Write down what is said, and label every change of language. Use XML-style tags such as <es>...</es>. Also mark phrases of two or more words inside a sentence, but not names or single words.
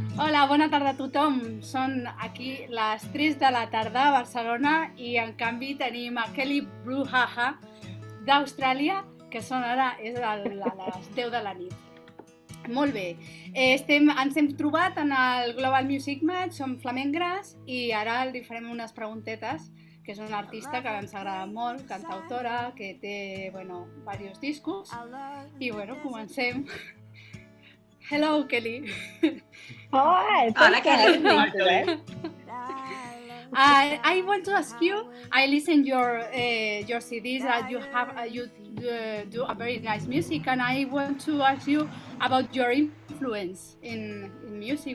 <ca>Hola, bona tarda a tothom. Són aquí les 3 de la tarda a Barcelona i en canvi tenim a Kelly Brouhaha d'Austràlia, que són ara és a les 10 de la nit. Molt bé, ens hem trobat en el Global Music Match, som FlamenGrass i ara li farem unes preguntetes, que és una artista que ens agrada molt, cantautora, que té, diversos discos i, comencem.</ca> <en>Hello, Kelly. Hi, thanks for having me today. I want to ask you. I listen your CDs. You do a very nice music, and I want to ask you about your influence in music.</en>